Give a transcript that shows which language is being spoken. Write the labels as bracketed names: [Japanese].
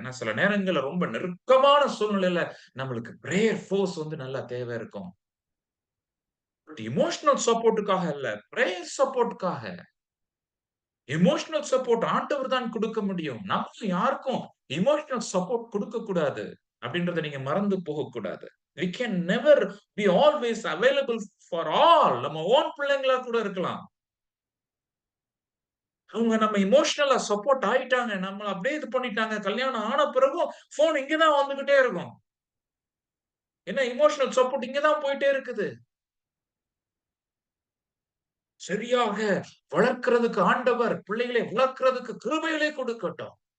[Tamil] ஏன்னா சில நேரங்கள்ல ரொம்ப நெருக்கமான சூழ்நிலையில நம்மளுக்கு பிரேயர் ஃபோர்ஸ் வந்து நல்லா தேவை இருக்கும். எமோஷனல் சப்போர்ட்டுக்காக இல்ல. பிரேயர் சப்போர்ட்காக. எமோஷனல் சப்போர்ட் ஆண்டவர் தான் குடுக்க முடியும். நம்ம யாருக்கும் எமோஷனல் சப்போர்ட் குடுக்கக் கூடாது. அப்படின்றத நீங்க மறந்து போகக்கூடாது. [English] We can never be always available for all. [Tamil] நம்ம ஓன் பிள்ளைங்களா கூட இருக்கலாம். அவங்க நம்ம எமோஷனலா சப்போர்ட் ஆயிட்டாங்க. நம்மள அப்படியே இது பண்ணிட்டாங்க. கல்யாணம் ஆன பிறகும் ஃபோன் இங்க தான் வந்துகிட்டே இருக்கும். ஏன்னா எமோஷனல் சப்போர்ட் இங்க தான் போயிட்டே இருக்குது. சரியாக வளர்க்கிறதுக்கு ஆண்டவர் பிள்ளைகளை வளர்க்கிறதுக்கு கிருபைகளை கொடுக்கட்டும்.